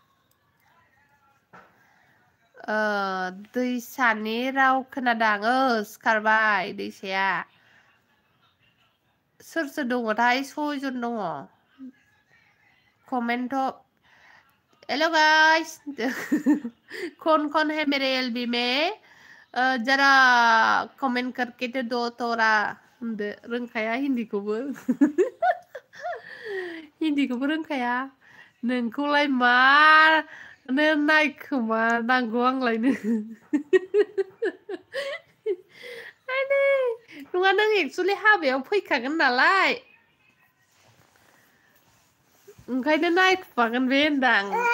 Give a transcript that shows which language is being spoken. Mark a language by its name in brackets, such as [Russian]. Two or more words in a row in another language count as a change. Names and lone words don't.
[Bodo] दैसानि राव खोनादों सिखारबाय दैसाया सोर दङथाय 6 जन दङ कमेन्ट [Hindi] हेलो गाइस कौन है मेरे एलबी में जरा कमेन्ट करके दो [Bodo] तोरा होनदो रोंखाया हिन्दीखौबो रोंखाया नोंखौलाय मानो नायखोमा नांगौ आंलायनो नङा नों एक्सुलि हाबायाव फैखागोन नालाय ओंखायनो नायखुमागोन बे होनदां